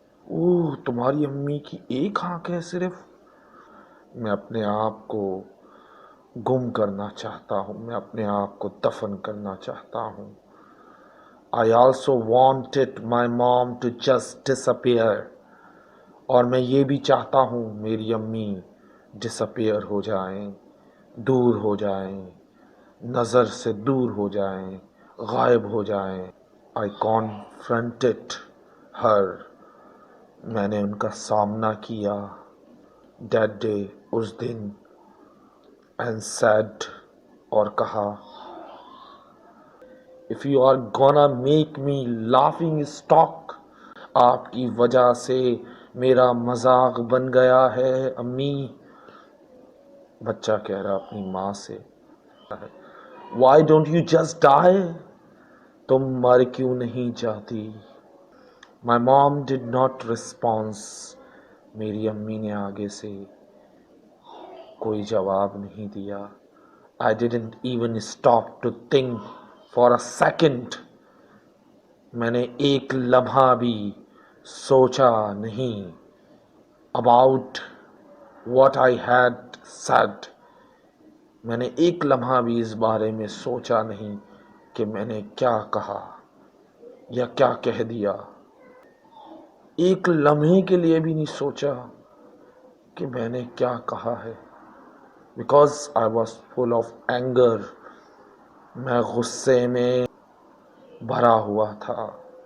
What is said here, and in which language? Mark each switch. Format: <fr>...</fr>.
<hi>ओह, तुम्हारी अम्मी की एक आँख है सिर्फ. मैं अपने आप को गुम करना चाहता हूँ, मैं अपने आप को दफन करना चाहता हूँ.</hi> <en>I also wanted my mom to just disappear.</en> <hi>और मैं ये भी चाहता हूँ मेरी अम्मी डिसअपियर हो जाएं, दूर हो जाएं, नज़र से दूर हो जाएं, गायब हो जाएं.</hi> <en>I confronted her.</en> <hi>मैंने उनका सामना किया</hi> <en>that day,</en> <hi>उस दिन,</hi> <en>and said,</en> <hi>और कहा,</hi> <en>If you are gonna make me laughing stock,</en> <hi>आपकी वजह से मेरा मजाक बन गया है अम्मी. बच्चा कह रहा अपनी माँ से,</hi> <en>Why don't you just die?</en> <hi>तुम मर क्यों नहीं जाती?</hi> <en>My mom did not respond.</en> <hi>मेरी अम्मी ने आगे से कोई जवाब नहीं दिया.</hi> <en>I didn't even stop to think for a second.</en> <hi>मैंने एक लम्हा भी सोचा नहीं</hi> <en>about what I had said.</en> <hi>मैंने एक लम्हा भी इस बारे में सोचा नहीं कि मैंने क्या कहा या क्या कह दिया. एक लम्हे के लिए भी नहीं सोचा कि मैंने क्या कहा है.</hi> <en>Because I was full of anger.</en> <hi>मैं गुस्से में भरा हुआ था.</hi>